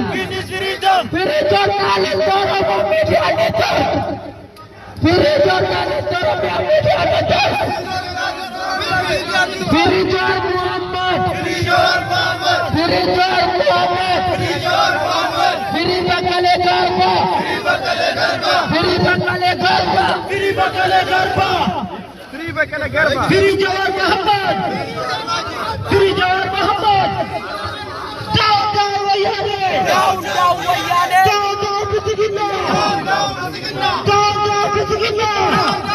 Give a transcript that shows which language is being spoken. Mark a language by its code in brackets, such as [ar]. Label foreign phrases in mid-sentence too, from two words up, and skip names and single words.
[en] Free journalist Oromo media network! Free journalist Oromo media network! Free Jawar Mohammed! Free Jawar Mohammed! Free Jawar Mohammed! Free Jawar Mohammed! Free Bakale Garba! Free Bakale Garba! Free Bakale Garba! Free Bakale Garba! Free Bakale Garba! Free Jawar Mohammed! Free Jawar Mohammed! Down, down, Wayane! Down, down, Wayane! Down, down, Bismillah! Down, down, Bismillah! Down, down, Bismillah!